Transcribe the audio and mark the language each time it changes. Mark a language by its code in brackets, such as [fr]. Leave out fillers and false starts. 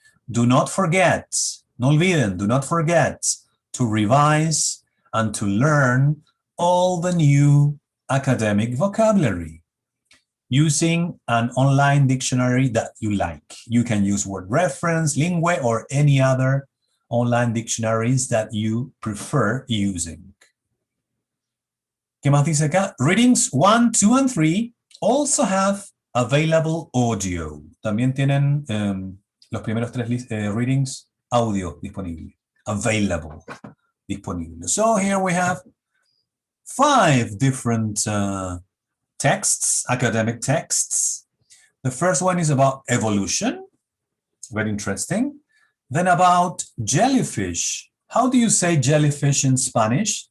[en] Do not forget, [es] no olviden, [en] do not forget to revise and to learn all the new academic vocabulary using an online dictionary that you like. You can use Word Reference, Lingua, or any other online dictionaries that you prefer using. [es] ¿Qué más dice acá? [en] Readings 1, 2, and 3 also have available audio. [es] También tienen los primeros 3 readings audio disponible. [en] Available, [es] disponible. [en] So here we have 5 different texts, academic texts. The first one is about evolution. Very interesting. Then about jellyfish. How do you say jellyfish in Spanish?